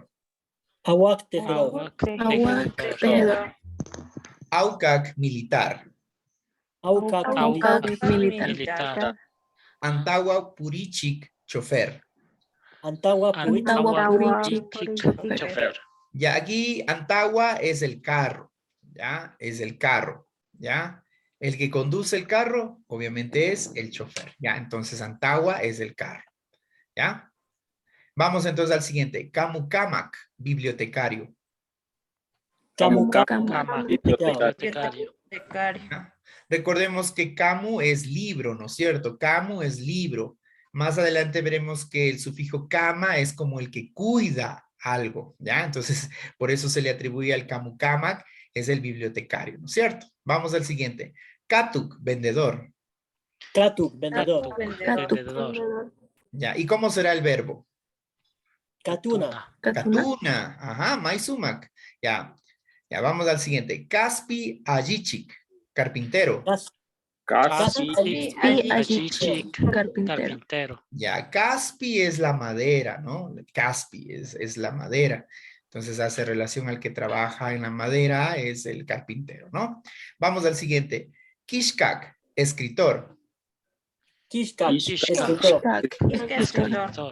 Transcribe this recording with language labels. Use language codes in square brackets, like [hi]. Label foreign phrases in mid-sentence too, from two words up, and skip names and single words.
[qu] Awak, tejedor. [es] Tejedor. [qu] Aukak, militar. Aukak, [es] Militar. [qu] Antawa, purichik, chofer. Antawa, [es] Chofer. Ya aquí Antawa es el carro, ¿ya? Es el carro, ¿ya? El que conduce el carro, obviamente, es el chofer, ¿ya? Entonces Antawa es el carro, ¿ya? Vamos entonces al siguiente. [qu] Kamukamak, bibliotecario. [es] Bibliotecario. ¿Ya? Recordemos que Kamu es libro, ¿no es cierto? Kamu es libro. Más adelante veremos que el sufijo kama es como el que cuida algo, ¿ya? Entonces, por eso se le atribuye al Kamukamak, es el bibliotecario, ¿no es cierto? Vamos al siguiente. [qu] Katuk, vendedor. Katuk, vendedor. [es] Vendedor. ¿Ya? ¿Y cómo será el verbo? [qu] Katuna. Katuna. [es] Ajá, maisumak. Ya. Ya, vamos al siguiente. [qu] Kaspi Ajichik, carpintero. [es] Carpintero. Ya, Caspi es la madera, ¿no? Caspi es la madera. Entonces hace relación al que trabaja en la madera, es el carpintero, ¿no? Vamos al siguiente. Kishkak, escritor. [qu] Kishkak, escritor.